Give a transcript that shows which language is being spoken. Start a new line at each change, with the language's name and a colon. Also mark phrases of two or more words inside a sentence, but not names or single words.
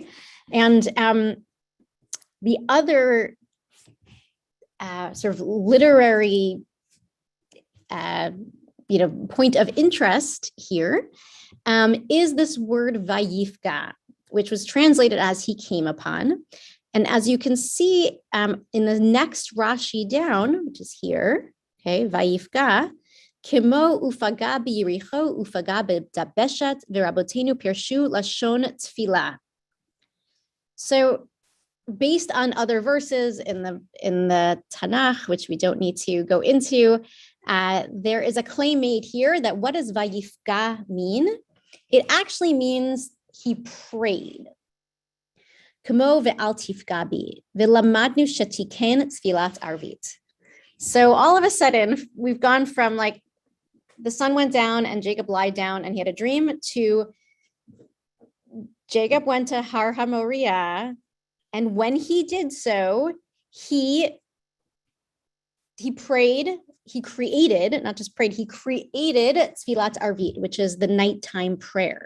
English: And the other sort of literary, point of interest here is this word vayifga, which was translated as he came upon. And as you can see in the next Rashi down, which is here,
Hebrew: okay, ויפגע כמו ופגע ביריחו ופגע בדבשת ורבותינו פירשו לשון תפילה.
English: So based on other verses in the Tanakh, which we don't need to go into, there is a claim made here that what does vayifga mean? It actually means he prayed.
Hebrew: כמו ואל תפגע בי ולמדנו שתיקן תפילת ערבית.
English: So all of a sudden, we've gone from like the sun went down and Jacob lied down and he had a dream to Jacob went to Har HaMoriah. And when he did so, he prayed, he created, not just prayed, he created
Hebrew: תפילת ערבית,
English: which is the nighttime prayer.